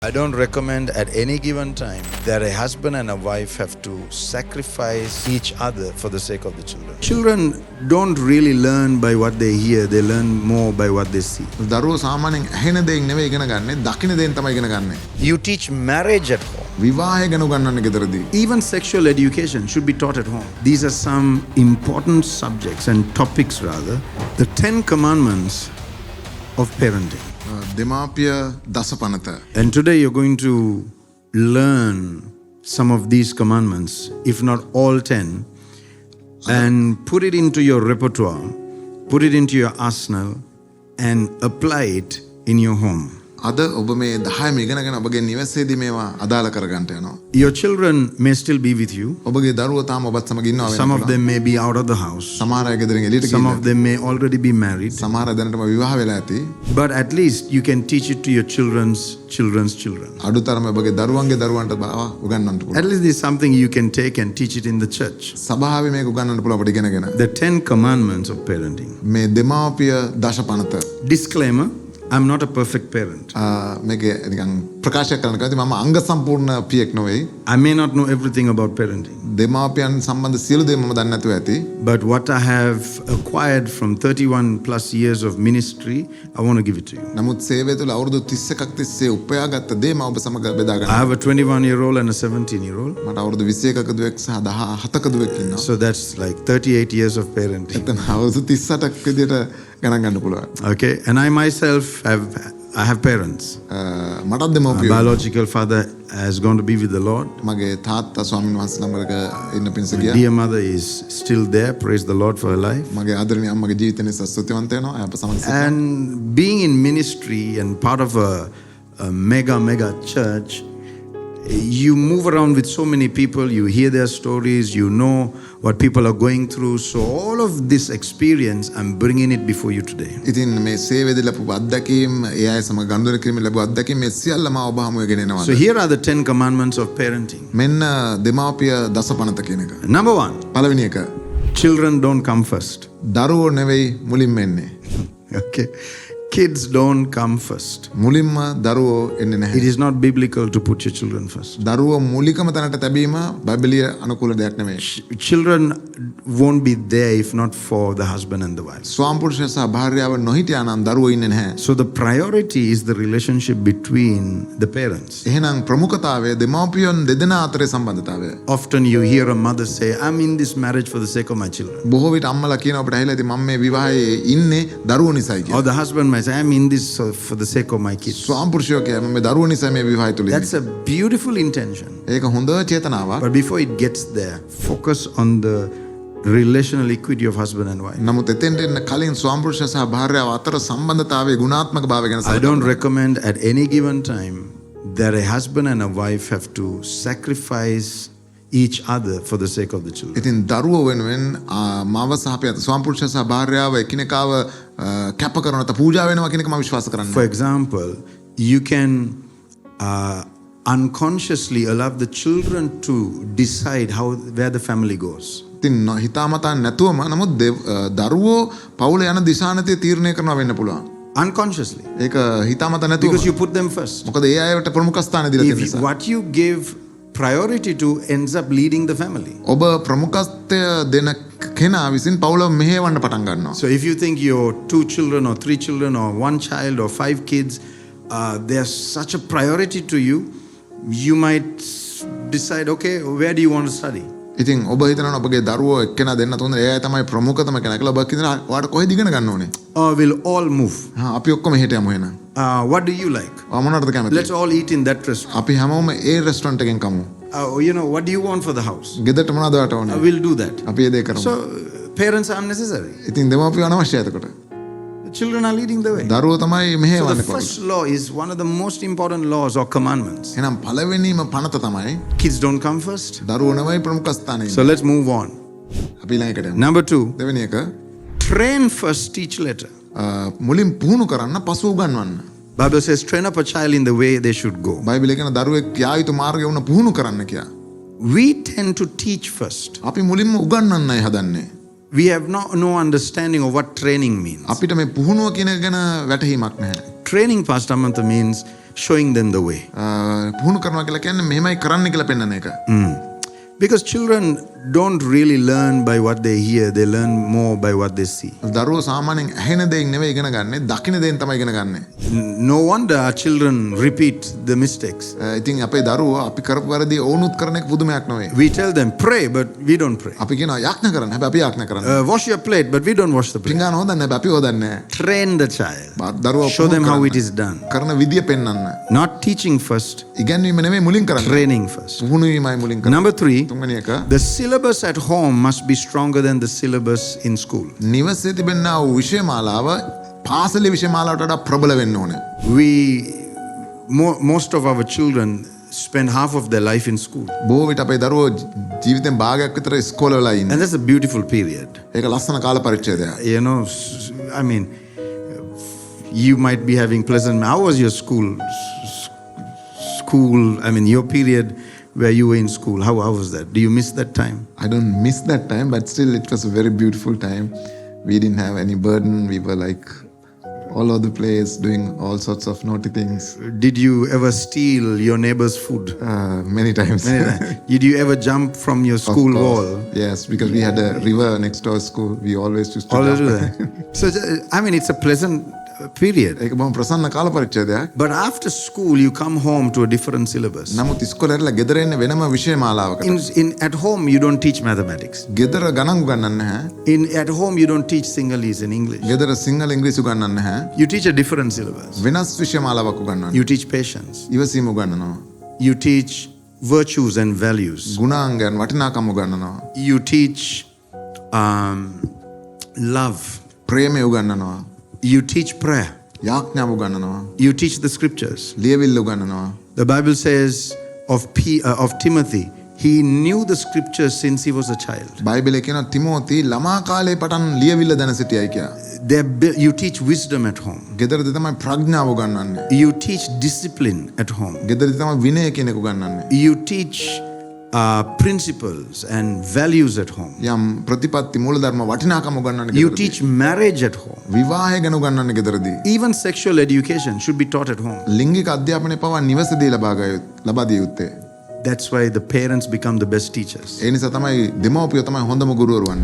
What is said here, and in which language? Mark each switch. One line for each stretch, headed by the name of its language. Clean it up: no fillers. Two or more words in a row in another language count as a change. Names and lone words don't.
English: I don't recommend at any given time that a husband and a wife have to sacrifice each other for the sake of the children. Children don't really learn by what they hear, they learn more by what they see.
Sinhala: දරුවෝ සාමාන්‍යයෙන් ඇහෙන දෙයින් නෙවෙයි ඉගෙන ගන්නෙ, දකින දෙයින් තමයි ඉගෙන ගන්නෙ.
English: You teach marriage at home.
Sinhala: විවාහය ගැන උගන්වන්නේ ගෙදරදී.
English: Even sexual education should be taught at home. These are some important subjects and topics rather. The 10 commandments of parenting.
Sinhala: දෙමාපිය දසපනත.
English: And today you're going to learn some of these commandments, if not all 10, and put it into your repertoire, put it into your arsenal, and apply it in your home.
Sinhala: අද ඔබ මේ 10ම ඉගෙනගෙන ඔබගේ නිවසේදී මේවා අදාළ කරගන්න යනවා.
English: Your children may still be with you.
Sinhala: ඔබගේ දරුවෝ තාම ඔබත් සමග ඉන්නවා වෙනවා.
English: Some of them may be out of the house.
Sinhala: සමහර අය ගෙදරින් එළියට
English: Some
Sinhala: ගිහින්.
English: of them may already be married.
Sinhala: සමහර අය දැනටම විවාහ වෙලා ඇති.
English: But at least you can teach it to your children's children.
Sinhala: අඩුතරම ඔබගේ දරුවන්ගේ දරුවන්ට උගන්වන්න
English: At
Sinhala: පුළුවන්.
English: least this is something you can take and teach it in the church.
Sinhala: සභාවේ මේක උගන්වන්න පුළුවන් අපිට ඉගෙනගෙන.
English: The 10 commandments of parenting.
Sinhala: මේ දෙමාපිය දශපනත.
English: Disclaimer, I'm not a perfect parent.
Sinhala: මේක නිකන් ප්‍රකාශ කරන්න කැමති මම අංග සම්පූර්ණ පියෙක් නෙවෙයි.
English: I may not know everything about parenting.
Sinhala: දෙමාපියන් සම්බන්ධ සියලු දේ මම දන්නේ නැතුව ඇති.
English: But what I have acquired from 31 plus years of ministry, I want to give it to you.
Sinhala: නමුත් සේවය තුළ අවුරුදු 31ක් තිස්සේ උපයාගත්ත දේ මම ඔබ සමග බෙදා
English: I
Sinhala: ගන්නවා.
English: have a 21-year-old and a 17-year-old.
Sinhala: මට අවුරුදු 21ක දුවෙක් සහ 17ක දුවෙක් ඉන්නවා.
English: So that's like 38 years of parenting.
Sinhala: එතන අවුරුදු 38ක් විදියට ගණන් ගන්න පුළුවන්.
English: Okay, and I myself have parents.
Sinhala: මටත්
English: My
Sinhala: දෙමව්පියෝ.
English: biological father has gone to be with the Lord.
Sinhala: මගේ තාත්තා ස්වාමීන් වහන්සේ ළඟක ඉන්න පිණිස
English: My
Sinhala: ගියා.
English: dear mother is still there. Praise the Lord for her life.
Sinhala: මගේ ආදරණීය අම්මගේ ජීවිතය නිසා ස්තුතිවන්ත වෙනවා. අප සමග සිටිනවා.
English: And being in ministry and part of a mega church, you move around with so many people, you hear their stories, you know what people are going through. So all of this experience, I'm bringing it before you today.
Sinhala: ඉතින් මේ සේවයේදී ලැබපු අත්දැකීම්, ඒ අය සමග ගනුදෙනු කිරීමේ ලැබු අත්දැකීම් මේ සියල්ලම ඔබ හමුවේ ගෙනෙනවා.
English: So here are the 10 commandments of parenting.
Sinhala: මෙන්න දෙමාපිය දසපනත කියන එක.
English: Number 1,
Sinhala: පළවෙනි එක.
English: children don't come first.
Sinhala: දරුවෝ නෙවෙයි මුලින්ම එන්නේ.
English: Okay. Kids don't come first.
Sinhala: මුලින්ම දරුවෝ එන්නේ
English: It
Sinhala: නැහැ.
English: is not biblical to put your children first.
Sinhala: දරුවෝ මූලිකම තැනට තැබීම බයිබලීය අනුකූල දෙයක් නෙමෙයි.
English: Children won't be there if not for the husband and the wife.
Sinhala: ස්වාමිපුරුෂය සහ භාර්යාව නොහිටියා නම් දරුවෝ ඉන්නේ නැහැ.
English: So the priority is the relationship between the parents.
Sinhala: එහෙනම් ප්‍රමුඛතාවය දෙමාපියන් දෙදෙනා අතරේ සම්බන්ධතාවය.
English: Often you hear a mother say, I'm in this marriage for the sake of my children.
Sinhala: බොහෝ විට අම්මලා කියන අපිට ඇහිලා ඉතින් මම මේ විවාහයේ ඉන්නේ දරුවෝ නිසායි
English: Or
Sinhala: කියලා.
English: the husband might say, I'm in this for the sake of my kids.
Sinhala: ස්වාමිපුරුෂයෝ කියයි මම මේ දරුවෝ නිසා මේ විවාහය තුල
English: That's a beautiful intention.
Sinhala: ඒක හොඳ චේතනාවක්.
English: But before it gets there, focus on the relational equity of husband and wife.
Sinhala: නමුත් එතෙන්ට එන්න කලින් ස්වාමිපුරුෂය සහ භාර්යාව අතර සම්බන්ධතාවයේ ගුණාත්මක භාවය ගැන
English: I don't
Sinhala: සලකන්න.
English: recommend at any given time that a husband and a wife have to sacrifice each other for the sake of the children.
Sinhala: ඉතින් දරුවෝ වෙනුවෙන් මාව සහ අපේ ස්වාමිපුරුෂය සහ භාර්යාව එකිනෙකාව කැප කරන නැත්නම් පූජා වෙනවා කියන එක මම විශ්වාස කරන්නේ.
English: For example, you can unconsciously allow the children to decide where the family goes.
Sinhala: ඉතින් හිතාමතා නැතුවම නමුත් දරුවෝ පවුල යන දිශානතිය තීරණය කරනවා වෙන්න පුළුවන්.
English: Unconsciously.
Sinhala: ඒක හිතාමතා නැතුවම.
English: Because you put them first.
Sinhala: මොකද ඒ අයට ප්‍රමුඛ ස්ථාන දීලා තියෙන
English: If
Sinhala: නිසා.
English: what you give priority to ends up leading the family.
Sinhala: ඔබ ප්‍රමුඛත්වය දෙන කෙනා විසින් පවුල මෙහෙවන්න පටන් ගන්නවා.
English: So if you think your 2 children or 3 children or 1 child or 5 kids, they are such a priority to you, you might decide, okay, where do you want to study?
Sinhala: ඉතින් ඔබ හිතනවා ඔබගේ දරුවෝ එක්කෙනා දෙන්න තුන ඒ අය තමයි ප්‍රමුඛතම කෙනා කියලා ඔබ කියනවා ඔයාලට කොහෙද ඉගෙන ගන්න ඕනේ?
English: Or we'll all move.
Sinhala: අපි ඔක්කොම හෙට යමු එහෙනම්.
English: What do you like?
Sinhala: ඔයා මොනවටද කැමති?
English: Let's all eat in that restaurant.
Sinhala: අපි හැමෝම ඒ රෙස්ටොරන්ට් එකෙන් කමු.
English: What do you want for the house?
Sinhala: ගෙදරට මොනවද ඔයාලට ඕනේ?
English: We'll do that.
Sinhala: අපි ඒ දේ කරමු.
English: So parents are unnecessary.
Sinhala: ඉතින් දෙමාපියෝ අනවශ්‍යයි එතකොට.
English: The children are leading the way.
Sinhala: දරුවෝ තමයි
English: So
Sinhala: මෙහෙවන්නේ
English: the
Sinhala: පවුල.
English: first law is one of the most important laws or commandments.
Sinhala: එහෙනම් පළවෙනිම පනත තමයි
English: Kids don't come first.
Sinhala: දරුවෝ නෙවෙයි ප්‍රමුඛ ස්ථානයේ.
English: So let's move on.
Sinhala: අපි ළඟට යමු.
English: Number 2,
Sinhala: දෙවෙනි එක
English: train first, teach later.
Sinhala: මුලින් පුහුණු කරන්න පසු උගන්වන්න.
English: Bible says, train up a child in the way they should go.
Sinhala: බයිබලයේ කියන දරුවෙක් යා යුතු මාර්ගය වුණ පුහුණු කරන්න කියලා.
English: We tend to teach first.
Sinhala: අපි මුලින්ම උගන්වන්නයි හදන්නේ.
English: We have no understanding of what training means.
Sinhala: අපිට මේ පුහුණුව කියන එක ගැන වැටහීමක් නැහැ.
English: Training, Pastor Amantha, means showing them the way.
Sinhala: පුහුණු කරනවා කියලා කියන්නේ මෙහෙමයි කරන්න කියලා පෙන්වන එක.
English: Because children don't really learn by what they hear, they learn more by what they see.
Sinhala: දරුවෝ සාමාන්‍යයෙන් ඇහෙන දෙයින් නෙවෙයි ඉගෙන ගන්නෙ, දකින දෙයින් තමයි ඉගෙන ගන්නෙ.
English: No wonder our children repeat the mistakes.
Sinhala: ඉතින් අපේ දරුවෝ අපි කරපු වැරදි ඕනුත් කරන එක පුදුමයක් නෙවෙයි.
English: We tell them pray, but we don't pray.
Sinhala: අපි කියනවා යාඥා කරන්න. හැබැයි අපි යාඥා කරන්නේ.
English: Wash your plate, but we don't wash the plate.
Sinhala: පිඟාන හොදන්නේ නැහැ. අපි හොදන්නේ නැහැ.
English: Train the child.
Sinhala: දරුවෝ
English: Show them how it is done.
Sinhala: කරන විදිය පෙන්වන්න.
English: Not teaching first,
Sinhala: ඉගැන්වීම නෙවෙයි මුලින් කරන්නේ.
English: training first.
Sinhala: පුහුණු වීමයි මුලින් කරන්නේ.
English: Number 3,
Sinhala: තුන්වෙනි එක
English: the syllabus at home must be stronger than the syllabus in school.
Sinhala: නිවසේ තිබෙනා වූ විෂය මාලාව පාසලේ විෂය මාලාවට වඩා ප්‍රබල වෙන්න ඕනේ.
English: Most of our children spend half of their life in school.
Sinhala: බොහෝ විට අපේ දරුවෝ ජීවිතෙන් භාගයක් විතර ඉස්කෝලේ ඉන්නේ.
English: And that's a beautiful period.
Sinhala: ඒක ලස්සන කාල පරිච්ඡේදයක්.
English: You know, I mean, you might be having pleasant. How was your school? I mean, your period where you were in school. How was that? Do you miss that time? I don't miss that time, but still it was a very beautiful time. We didn't have any burden. We were like all over the place doing all sorts of naughty things. Did you ever steal your neighbor's food? Many times. Did you ever jump from your school wall? Yes, because we had a river next to our school. We always used to Always jump. do that. So, I mean, it's a pleasant period.
Sinhala: ඒක බොහොම ප්‍රසන්න කාල පරිච්ඡේදයක්.
English: But after school, you come home to a different syllabus.
Sinhala: නමුත් ඉස්කෝලේ ඉඳලා ගෙදර එන්නේ වෙනම විෂය මාලාවකට.
English: At home, you don't teach mathematics.
Sinhala: ගෙදර ගණන් උගන්වන්නේ නැහැ.
English: At home, you don't teach Sinhalese and English.
Sinhala: ගෙදර සිංහල ඉංග්‍රීසි උගන්වන්නේ නැහැ.
English: You teach a different syllabus.
Sinhala: වෙනස් විෂය මාලාවක් උගන්වනවා.
English: You teach patience.
Sinhala: ඉවසීම උගන්වනවා.
English: You teach virtues and values.
Sinhala: ගුණාංගයන් වටිනාකම් උගන්වනවා.
English: You teach love.
Sinhala: ප්‍රේමය උගන්වනවා.
English: You teach prayer.
Sinhala: යාඥාව උගන්වනවා.
English: You teach the scriptures.
Sinhala: ලියවිල්ල උගන්වනවා.
English: The Bible says of Timothy, he knew the scriptures since he was a child.
Sinhala: බයිබලයේ කියනවා තිමෝති ළමා කාලේ පටන් ලියවිල්ල දැන සිටියයි කියලා.
English: You teach wisdom at home.
Sinhala: ගෙදරදී තමයි ප්‍රඥාව උගන්වන්නේ.
English: You teach discipline at home.
Sinhala: ගෙදරදී තමයි විනය කියන එක උගන්වන්නේ.
English: You teach principles and values at home.
Sinhala: යම් ප්‍රතිපත්ති මූලධර්ම වටිනාකම් උගන්වන්නේ
English: You
Sinhala: ගෙදරදී.
English: teach marriage at home.
Sinhala: විවාහය ගැන උගන්වන්නේ ගෙදරදී.
English: Even sexual education should be taught at home.
Sinhala: ලිංගික අධ්‍යාපනය පවා නිවසේදී ලබා දිය යුත්තේ.
English: That's why the parents become the best teachers.
Sinhala: ඒ නිසා තමයි දෙමව්පියෝ තමයි හොඳම ගුරුවරු වන්නේ.